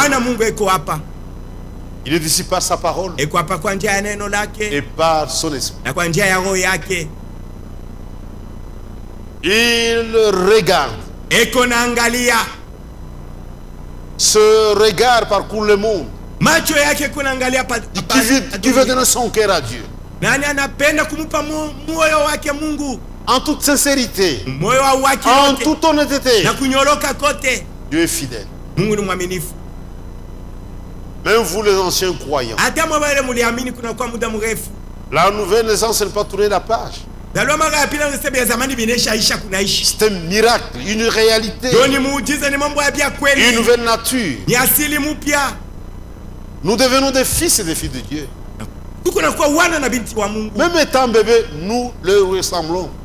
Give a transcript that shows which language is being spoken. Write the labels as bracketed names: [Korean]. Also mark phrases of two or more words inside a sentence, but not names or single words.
[French] Il est ici par sa parole et par son esprit. Il regarde. [Swahili] Eko naangalia. [French] Ce regard parcourt le monde. [Swahili] Macho yake kunaangalia [French] qui veut donner son cœur à Dieu. [Swahili] Nani anapenda kumupa moyo wake Mungu? [French] En toute sincérité. [Swahili] Moyo wake [French] en toute honnêteté. [Swahili] Na kunyoroka kote. [French] Dieu est fidèle. [Swahili] Mungu ni mwaminifu. [French] Même vous les anciens croyants. [Swahili] Hata mwabale muliamini kuna kwa muda mrefu. [French] La nouvelle naissance n'est pas tourner la page. C'est un miracle, une réalité, une nouvelle nature. Nous devenons des fils et des filles de Dieu. Même étant bébé, nous le ressemblons.